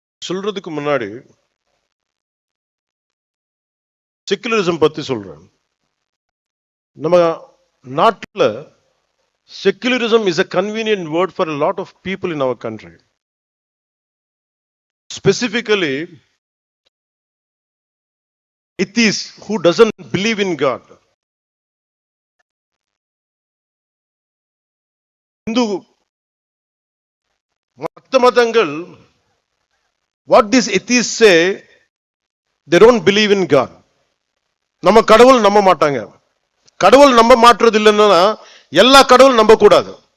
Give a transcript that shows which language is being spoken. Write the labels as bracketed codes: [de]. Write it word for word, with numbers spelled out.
[ta] சொல்றதுக்கு முன்னாடி செக்குலரிசம் பத்தி சொல்றேன். நம்ம நாட்டுல [en] Secularism is a convenient word for lot of people in our country. Specifically atheists who doesn't believe in God. [ta] Hindu மத்த மதங்கள் [en] What this atheists say they don't believe in God. [ta] நம்ம கடவுள் நம்ப மாட்டாங்க. கடவுள் நம்ப மாட்டுறது இல்லைன்னா எல்லா கடவுள் நம்ப கூடாது.